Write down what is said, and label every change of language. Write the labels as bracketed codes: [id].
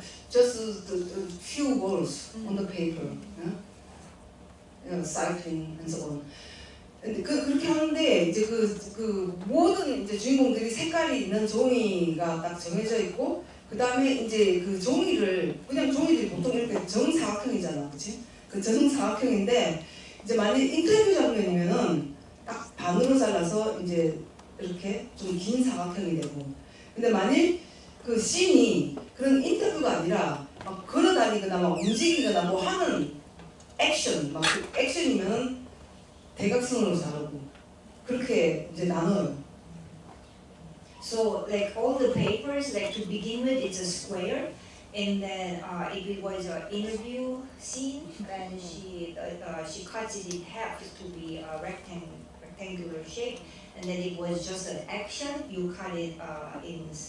[en] Just the few words on the paper. Yeah? Cycling and so on. [ko] 근데 그렇게 하는데 이제 그 모든 이제 주인공들이 색깔이 있는 종이가 딱 정해져 있고 그 다음에 이제 그 종이를 그냥 종이들이 보통 이렇게 정사각형이잖아, 그렇지? 그 정사각형인데 이제 만약 인터뷰 장면이면은 딱 반으로 잘라서 이제 이렇게 좀 긴 사각형이 되고. 근데 만일 그 씬이 그런 인터뷰가 아니라 막 걸어다니거나 막 움직이거나 뭐 하는 액션, 막 액션이면은 대각선으로 자르고 그렇게 이제 나눠요. [en] So like all the papers, like to begin with, it's a square, and then if it was an interview scene, then she cuts it in half to be a rectangular shape, and then it was just an action, you cut it in